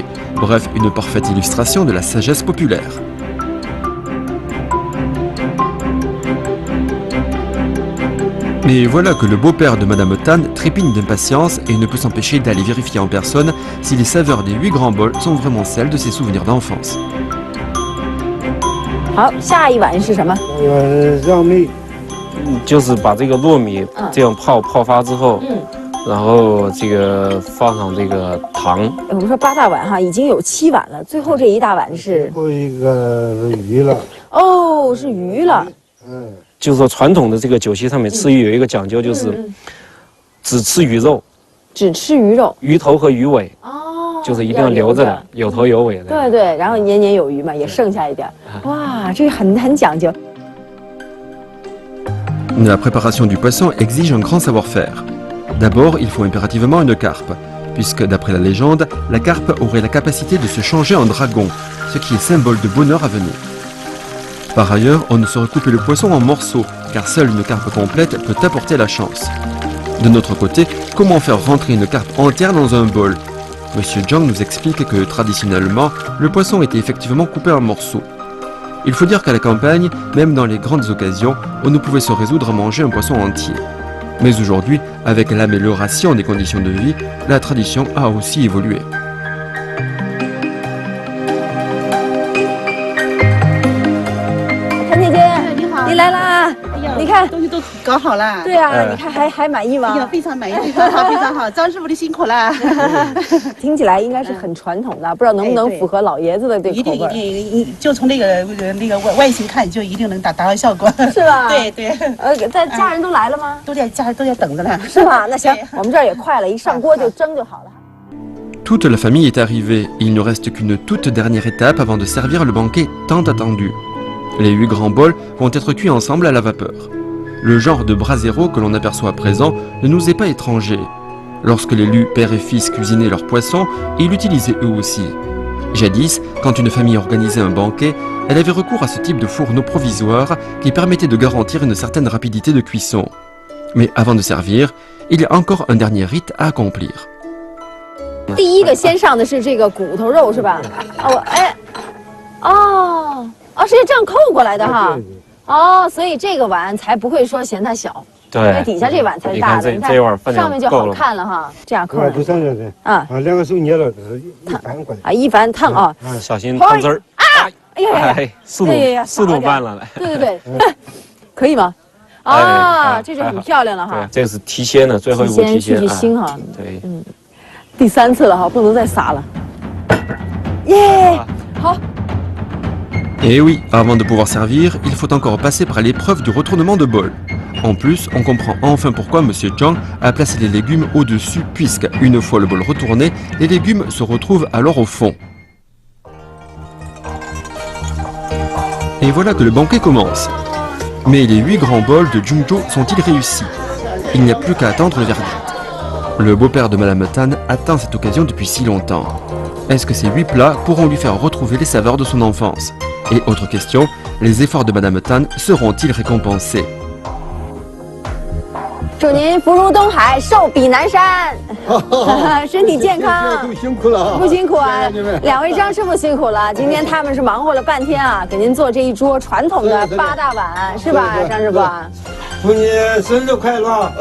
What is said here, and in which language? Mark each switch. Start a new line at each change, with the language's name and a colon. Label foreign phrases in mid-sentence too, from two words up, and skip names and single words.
French: Bref, une parfaite illustration de la sagesse populaire. Mais voilà que le beau-père de Madame Tan trépigne d'impatience et ne peut s'empêcher d'aller vérifier en personne si les saveurs des 8 grands bols sont vraiment celles de ses souvenirs d'enfance.
Chinese: 好，下一碗是什么？绕面。就是把这个糯米这样泡发之后，然后这个放上这个糖。我们说8大碗哈，已经有7碗了，最后这一大碗是？最后一个是鱼了。哦，是鱼了。就是说传统的这个酒席上面吃鱼有一个讲究，就是只吃鱼肉，只吃鱼肉，鱼头和鱼尾，就是一定要留着的，有头有尾的。对对，然后年年有余嘛，也剩下一点。哇，这个很讲究。
French: La préparation du poisson exige un grand savoir-faire. D'abord, il faut impérativement une carpe, puisque d'après la légende, la carpe aurait la capacité de se changer en dragon, ce qui est symbole de bonheur à venir. Par ailleurs, on ne saurait couper le poisson en morceaux, car seule une carpe complète peut apporter la chance. De notre côté, comment faire rentrer une carpe entière dans un bol? Monsieur Zhang nous explique que traditionnellement, le poisson était effectivement coupé en morceaux. Il faut dire qu'à la campagne, même dans les grandes occasions, on ne pouvait se résoudre à manger un poisson entier. Mais aujourd'hui, avec l'amélioration des conditions de vie, la tradition a aussi évolué.
Chinese: 你来啦！你看东西都搞好了。对啊，你看还满意吗？哎呀，非常满意，非常好，非常好。张师傅的辛苦了。听起来应该是很传统的，不知道能不能符合老爷子的这个口味。一定，就从那个外形看，就一定能达到效果。是吧？对对。在家人都来了吗？都在家都在等着呢。是吧？那行，我们这儿也快了，一上锅就蒸就好了。
French: Toute la famille est arrivée. Il ne reste qu'une toute dernière étape avant de servir le banquet tant attendu. Les 8 grands bols vont être cuits ensemble à la vapeur. Le genre de brasero que l'on aperçoit à présent ne nous est pas étranger. Lorsque les Lu père et fils cuisinaient leurs poissons, ils l'utilisaient eux aussi. Jadis, quand une famille organisait un banquet, elle avait recours à ce type de fourneau provisoire qui permettait de garantir une certaine rapidité de cuisson. Mais avant de servir, il y a encore un dernier rite à accomplir.
Chinese: 第一个先上的是这个骨头肉是吧？是这样扣过来的哈。哦，所以这个碗才不会说嫌它小。对，因为底下这碗才是大的。你看这碗分量上面就好看了哈。这样扣。不上去啊，2个手捏了，一翻过来。啊，一翻烫啊。小心汤汁儿。哎呀，速度慢了来。对，可以吗？啊，这就很漂亮了哈。对，这个是提鲜的，最后一步提鲜。去腥哈。对，第3次了哈，不能再撒了。耶，好。
French: Et oui, avant de pouvoir servir, il faut encore passer par l'épreuve du retournement de bol. En plus, on comprend enfin pourquoi Monsieur Zhang a placé les légumes au-dessus, puisque, une fois le bol retourné, les légumes se retrouvent alors au fond. Et voilà que le banquet commence. Mais les 8 grands bols de Jungzhou sont-ils réussis? Il n'y a plus qu'à attendre le verdict. Le beau-père de Madame Tan attend cette occasion depuis si longtemps. Est-ce que ces 8 plats pourront lui faire retrouver les saveurs de son enfance? Et autre question, les efforts de Madame Tan seront-ils récompensés?
Chinese: 祝您福如东海，寿比南山，身体健康。辛苦了，不辛苦啊！2位张师傅辛苦了，今天他们是忙活了半天啊，给您做这一桌传统的8大碗，是吧，张师傅？祝你生日快乐啊！